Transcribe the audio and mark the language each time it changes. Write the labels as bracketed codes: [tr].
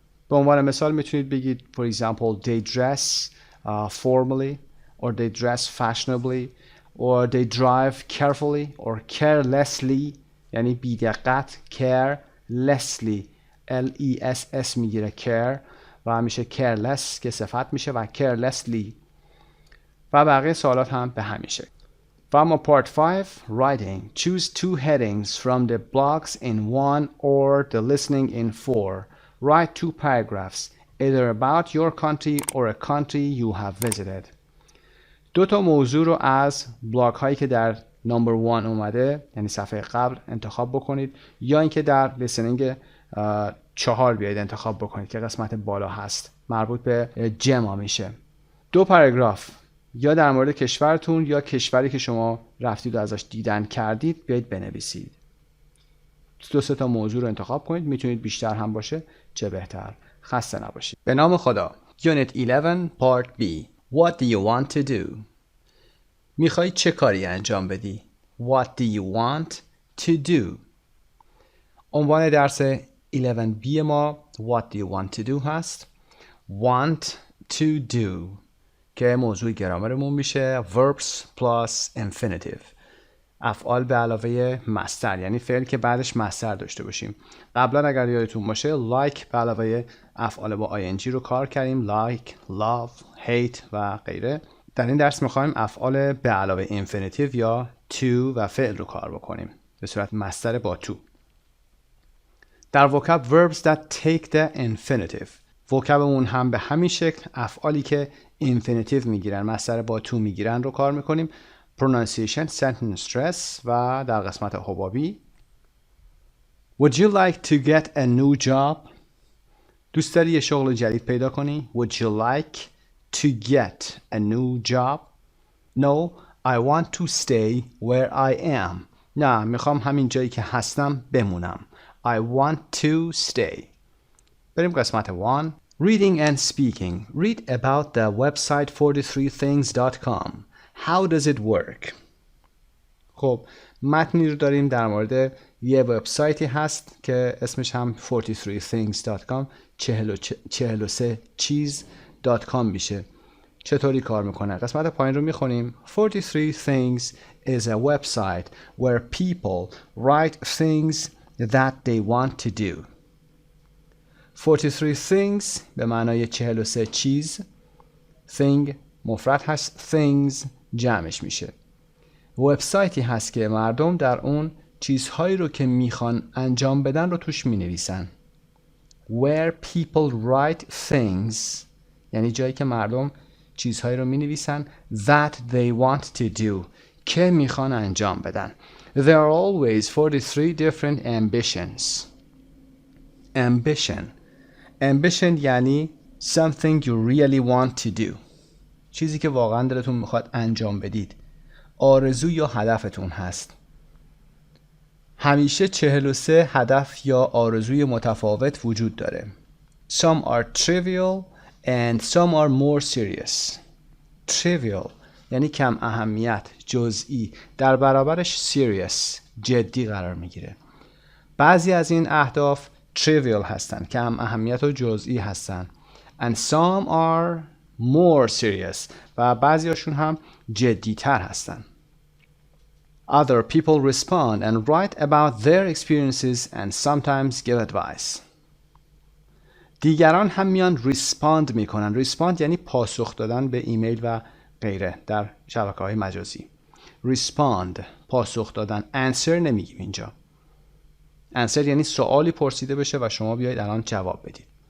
[fa] به عنوان مثال میتونید بگید [en] for example they dress formally or they dress fashionably or they drive carefully or carelessly، [fa] یعنی بی دقت، carelessly L-E-S-S میگیره care و میشه careless که صفت میشه و carelessly و بقیه سوالات هم به همین شکل. و اما part 5 writing. [en] Choose 2 headings from the blogs in 1 or the listening in 4. Write 2 paragraphs either about your country or a country you have visited. [fa] 2 تا موضوع رو از بلاگ هایی که در نمبر 1 اومده یعنی صفحه قبل انتخاب بکنید یا اینکه در لیسنینگ 4 بیایید انتخاب بکنید که قسمت بالا هست، مربوط به جما میشه. 2 پاراگراف یا در مورد کشورتون یا کشوری که شما رفتید و ازش دیدن کردید بیایید بنویسید. 2-3 تا موضوع رو انتخاب کنید، میتونید بیشتر هم باشه چه بهتر. خسته نباشید. به نام خدا. [en] Unit 11 Part B. What do you want to do? [fa] میخوای چه کاری انجام بدی؟ [en] What do you want to do? [fa] عنوان درس 11B ما [en] What do you want to do [fa] هست. [en] Want to do [fa] که موضوع گرامرمون میشه [en] verbs plus infinitive. [fa] افعال به علاوه مصدر، یعنی فعل که بعدش مصدر داشته باشیم. قبلا اگر یادتون باشه like به علاوه افعال با ing رو کار کردیم، like, love, hate و غیره. در این درس میخوایم افعال به علاوه infinitive یا to و فعل رو کار بکنیم به صورت مصدر با to. [en] در vocab verbs that take the infinitive. [fa] vocabمون هم به همین شکل افعالی که infinitive میگیرن، مصدر با to میگیرن رو کار میکنیم. [en] pronunciation, sentence stress [fa] و در قسمت حبابی [en] Would you like to get a new job? [fa] دوست داری یه شغل جدید پیدا کنی؟ [en] Would you like to get a new job? No, I want to stay where I am. [fa] نه، میخوام همین جایی که هستم بمونم. [en] I want to stay. [fa] بریم قسمت 1. [en] Reading and speaking. Read about the website 43things.com. How does it work? [fa] خب متنی رو داریم در مورد یه وبسایتی هست که اسمش هم 43things.com 43 چیز.com میشه. چطوری کار میکنه؟ قسمت پایین رو میخونیم. [en] 43 things is a website where people write things that they want to do. [fa] 43 things به معنای 43 چیز. thing مفرد هست، things جمعش میشه. وبسایتی هست که مردم در اون چیزهایی رو که میخوان انجام بدن رو توش مینویسن. [en] Where people write things [fa] یعنی جایی که مردم چیزهایی رو مینویسن [en] that they want to do [fa] که میخوان انجام بدن. [en] There are always 43 different ambitions. Ambition یعنی something you really want to do. [fa] چیزی که واقعا دلتون میخواد انجام بدید. آرزو یا هدفتون هست. همیشه 43 هدف یا آرزوی متفاوت وجود داره. [en] Some are trivial and some are more serious. [fa] Trivial یعنی کم اهمیت، جزئی، در برابرش serious جدی قرار میگیره. بعضی از این اهداف trivial هستن، کم اهمیت و جزئی هستن. [en] And some are more serious [fa] و بعضیاشون هم جدی تر هستن. [en] Other people respond and write about their experiences and sometimes give advice. [fa] دیگران هم میان respond میکنن. respond یعنی پاسخ دادن به ایمیل و غیره در شبکه‌های مجازی. respond پاسخ دادن. answer نمیگیم اینجا. answer یعنی سوالی پرسیده بشه و شما بیایید الان جواب بدید.